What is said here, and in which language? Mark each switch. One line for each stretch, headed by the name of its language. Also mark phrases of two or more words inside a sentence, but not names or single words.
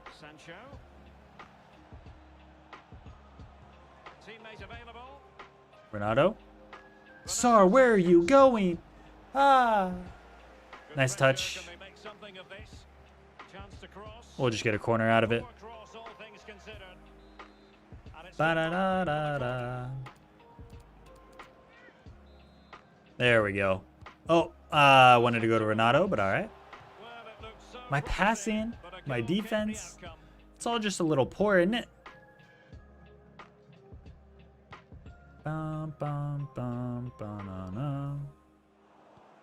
English: Renato? Sar, where are you going? Ah. Nice touch. We'll just get a corner out of it. Ba-da-da-da-da. There we go. Oh, I wanted to go to Renato, but all right. My passing, my defense, it's all just a little poor, isn't it? Bum, bum, bum, ba-na-na.